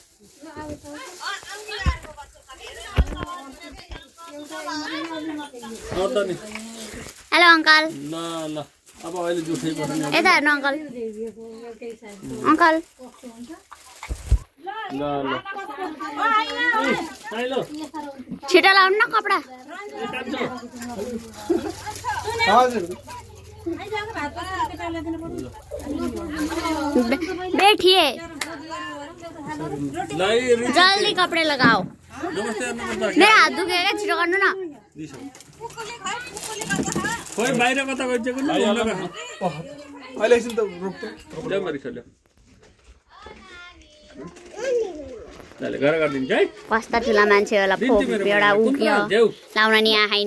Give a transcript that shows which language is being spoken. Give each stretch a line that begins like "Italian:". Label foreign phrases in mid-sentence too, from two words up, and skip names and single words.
Nepali: हेलो अंकल ल ल अब अहिले जुठै पर्छ यता हेर्नु अंकल अंकल ल ल छिटो लाउनु न कपडा
Hindi: बैठिए जल्दी कपड़े लगाओ मेरा हाथ दुखेगा
Nepali: छिटो गर्नु न खोइ बाहिर कता गइसक्यो नि अहिले एकछिन त रोक्छु घर गरिदिन्छ है कस्ता ठुला मान्छे होला एउटा उक्यो लाउन नि आएन